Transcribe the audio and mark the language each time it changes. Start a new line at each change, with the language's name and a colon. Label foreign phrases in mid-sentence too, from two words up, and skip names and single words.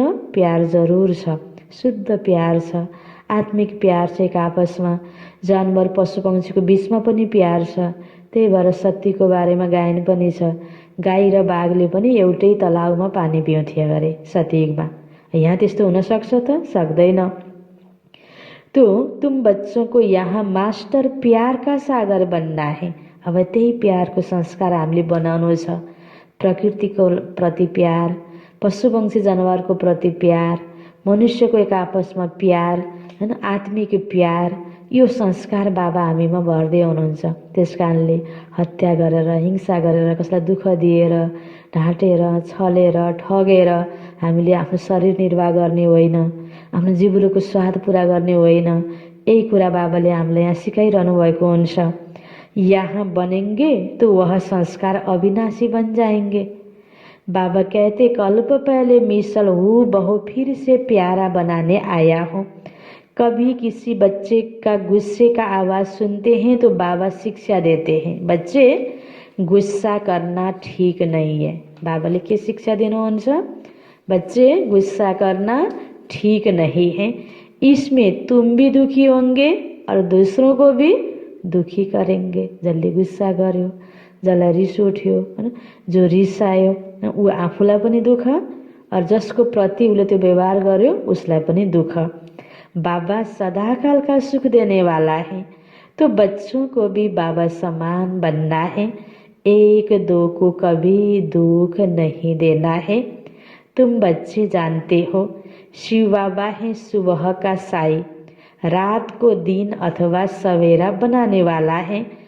Nepali: प्यार जरुर छ। शुद्ध प्यार छ। आत्मिक प्यार छ एक आपसमा। जानवर पशु पक्षीको बीचमा पनि प्यार छ। त्यही भएर सत्यको बारेमा गायन पनि छ। गाई र बाघले पनि एउटै तलाउमा पानी पिउँथे गरे सतयुगमा। यहाँ त्यस्तो हुन सक्छ त? सक्दैन।
Hindi: तो तुम बच्चों को यहाँ मास्टर प्यार का सागर बनना है।
Nepali: अब त्यही प्यारको संस्कार हामीले बनाउनु छ। प्रकृतिको प्रति प्यार, पशु पक्षी जनावरको प्रति प्यार, मनुष्यको एक आपसमा प्यार हैन, आत्मिक प्यार, यो संस्कार बाबा हामीमा भर्दै हुनुहुन्छ। त्यसकारणले हत्या गरेर, हिंसा गरेर, कसैलाई दुःख दिएर, ढाँटेर, छलेर, ठगेर हामीले आफ्नो शरीर निर्वाह गर्ने होइन। आफ्नो जिब्रोको स्वाद पूरा गर्ने होइन। यही कुरा बाबाले हामीलाई यहाँ सिकाइरहनु भएको हुन्छ।
Hindi: यहाँ बनेंगे तो वह संस्कार अविनाशी बन जाएंगे। बाबा कहते कल्प पहले मिसल हूँ बहु फिर से प्यारा बनाने आया हूँ। कभी किसी बच्चे का गुस्से का आवाज़ सुनते हैं तो बाबा शिक्षा देते हैं, बच्चे गुस्सा करना ठीक नहीं है।
Nepali: बाबाले के शिक्षा दिनुहुन्छ?
Hindi: बच्चे गुस्सा करना ठीक नहीं है। इसमें तुम भी दुखी होंगे और दूसरों को भी दुखी करेंगे।
Nepali: जसले गुस्सा गर्यो, जसलाई रिस उठ्यो हैन, जो रिसायो ऊ आफूलाई पनि दुःख और जसको प्रति उसले त्यो व्यवहार गर्यो उसलाई पनि दुःख।
Hindi: बाबा सदाकाल का सुख देने वाला है, तो बच्चों को भी बाबा समान बनना है। एक दो को कभी दुख नहीं देना है। तुम बच्चे जानते हो शिव बाबा है सुबह का साई, रात को दिन अथवा सवेरा बनाने वाला है।